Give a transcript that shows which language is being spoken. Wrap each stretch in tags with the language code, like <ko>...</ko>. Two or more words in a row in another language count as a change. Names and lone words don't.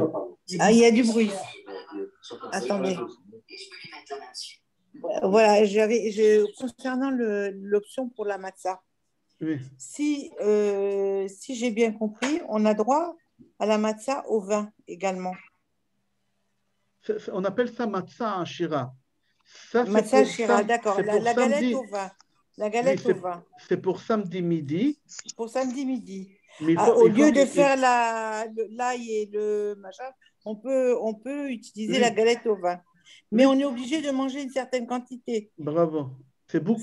<fr>Ah, il y a du bruit. Attendez. Voilà, concernant l'option pour la matzah. Oui. Si j'ai bien compris, on a droit à la matzah au vin également. On appelle ça</fr> <he>מצה עשירה. מצה עשירה,</he> <fr>d'accord. La galette au vin. La galette au vin. C'est pour samedi midi. Pour samedi midi. Au lieu de faire l'ail et le machin, on peut utiliser la galette au vin. Mais on est obligé de manger une certaine quantité. Bravo. C'est beaucoup.</fr>